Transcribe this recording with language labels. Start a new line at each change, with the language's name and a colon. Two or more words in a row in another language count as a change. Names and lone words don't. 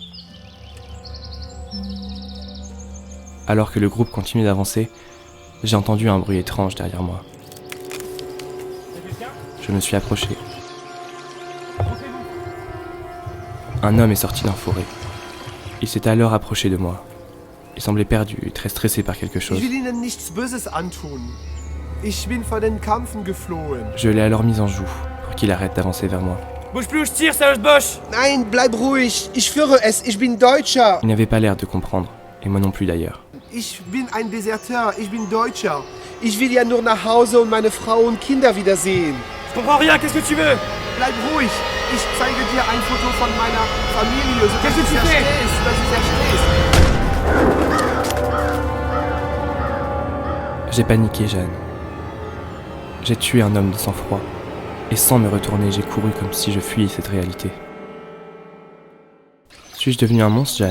French: Alors que le groupe continuait d'avancer, j'ai entendu un bruit étrange derrière moi. Je me suis approché. Un homme est sorti d'un forêt. Il s'est alors approché de moi. Il semblait perdu et très stressé par quelque chose.
German: Ich will Ihnen nichts Böses antun. Ich bin vor den Kampfen geflohen.
French: Je l'ai alors mis en joue pour qu'il arrête d'avancer vers moi. Bouge plus ou je tire, sérieux Bosch!
German: Nein, bleib ruhig. Ich führe es. Ich bin Deutscher.
French: Il n'avait pas l'air de comprendre, et moi non plus d'ailleurs.
German: Ich bin ein Deserteur. Ich bin Deutscher. Ich will ja nur nach Hause und meine Frau und Kinder wiedersehen.
French: Je comprends rien, qu'est-ce que tu veux?
German: Bleib ruhig. Ich zeige dir ein Foto von meiner Familie, so dass du es verstehst.
French: J'ai paniqué, Jeanne. J'ai tué un homme de sang-froid. Et sans me retourner, j'ai couru comme si je fuyais cette réalité. Suis-je devenu un monstre, Jeanne?